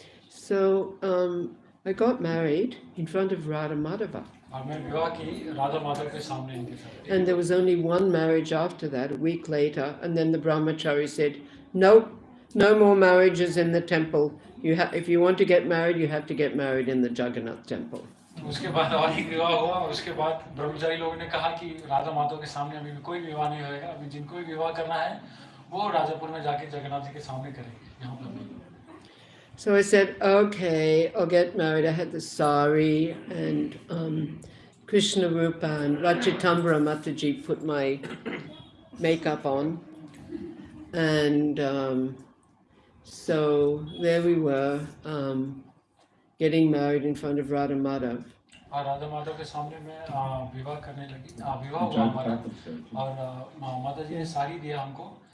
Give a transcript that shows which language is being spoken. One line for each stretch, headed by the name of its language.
English: So I got married in front of Radha Madhava.
Hindi: और मैं विवाह की राधा माधव के सामने इनके साथ.
English: And there was only one marriage after that, a week later, and then the brahmachari said, nope, no more marriages in the temple. If you want to get married, you have to get married in the Jagannath temple.
Hindi: उसके बाद और एक विवाह हुआ, और उसके बाद ब्रह्मचारी लोगों ने कहा कि राधा माधव के सामने अभी कोई विवाह नहीं होएगा, अभी जिनको भी विवाह करना है वो राजापुर में जाके जगन्नाथ जी के सामने करें, यहाँ पर नहीं.
English: So I said, okay, I'll get married. I had the sari and Krishna Rupa and Rachitambara Mataji put my makeup on. And so there we were. getting married in front of Radha Madhav.
Hindi: और राधा माधव के सामने मैं विवाह करने लगी, विवाह हुआ हमारा, और माता जी ने साड़ी दिया हमको।